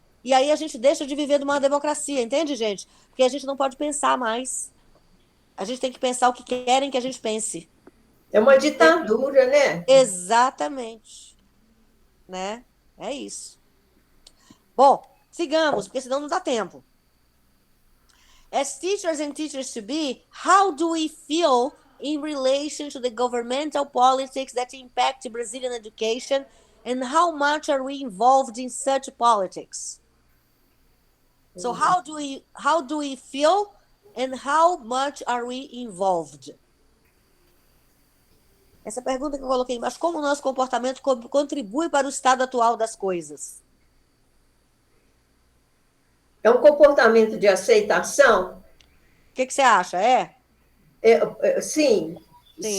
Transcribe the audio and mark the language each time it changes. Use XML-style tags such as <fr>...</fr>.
<pt>E aí a gente deixa de viver numa democracia, entende, gente? Porque a gente não pode pensar mais. A gente tem que pensar o que querem que a gente pense. É uma ditadura, né? Exatamente. Né? É isso. Bom, sigamos, porque senão não dá tempo.</pt> <en>As teachers and teachers to be, how do we feel in relation to the governmental politics that impact Brazilian education, and how much are we involved in such politics? So how do we feel, and how much are we involved?</en> <pt>Essa pergunta que eu coloquei embaixo, como o nosso comportamento contribui para o estado atual das coisas? É um comportamento de aceitação? O que você acha? Sim. Sim,</pt>